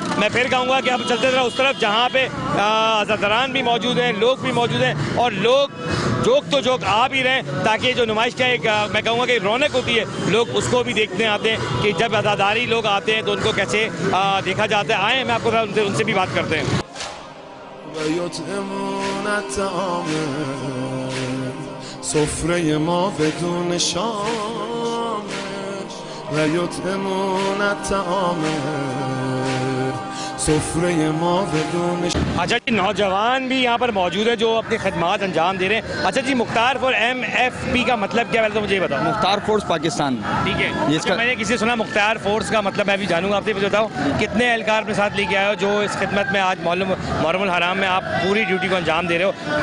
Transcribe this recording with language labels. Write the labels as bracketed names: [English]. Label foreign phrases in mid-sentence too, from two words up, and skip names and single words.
[Urdu] میں پھر کہوں گا کہ اب چلتے رہے اس طرف جہاں پے عزاداران بھی موجود ہیں، لوگ بھی موجود ہیں، اور لوگ جوق آ بھی رہے ہیں، تاکہ جو نمائش کا ایک میں کہوں گا کہ رونق ہوتی ہے، لوگ اس کو بھی دیکھنے آتے ہیں کہ جب عزاداری لوگ آتے ہیں تو ان کو کیسے دیکھا جاتا ہے. آئے میں آپ کو ان سے بھی بات کرتے ہیں. [Persian] سفره ما بدون شامه و [Arabic] یطعمون الطعامه [Persian] سفره ما بدون [Urdu] اچھا جی، نوجوان بھی یہاں پر موجود ہے جو اپنی خدمات انجام دے رہے ہیں. اچھا جی، مختار فار MFP کا مطلب کیا ہے، تو مجھے یہ بتاؤ. मुख्तार फोर्स पाकिस्तान, ٹھیک ہے. जिसका میں نے کسی سے سنا مختار فورس کا مطلب، میں بھی جانوں گا آپ سے، مجھے بتاؤ کتنے اہلکار اپنے ساتھ لے کے آئے ہو جو اس خدمت میں آج محرم الحرام میں آپ پوری ڈیوٹی کو انجام دے رہے ہو?